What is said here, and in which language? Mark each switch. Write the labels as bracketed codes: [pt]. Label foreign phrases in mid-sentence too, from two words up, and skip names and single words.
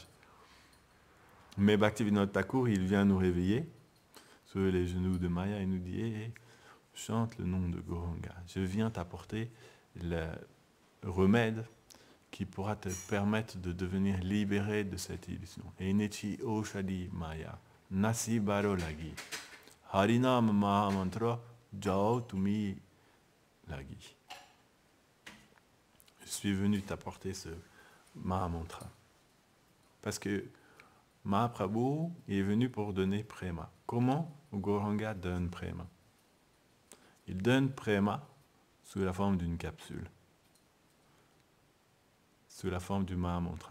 [fr] Mais Bhaktivinoda Thakur, il vient nous réveiller sur les genoux de Maya et nous dit hey, chante le nom de Goranga. Je viens t'apporter le remède qui pourra te permettre de devenir libéré de cette illusion. [bn] এনেছি ঔষধি মায়া নাশিবারো লাগি হরিনাম মহামন্ত্র যাও তুমি লাগি. [fr] Je suis venu t'apporter ce Mahamantra. Parce que Mahaprabhu est venu pour donner Prema. Comment Goranga donne Prema? Il donne Prema sous la forme d'une capsule, sous la forme du Mahamantra.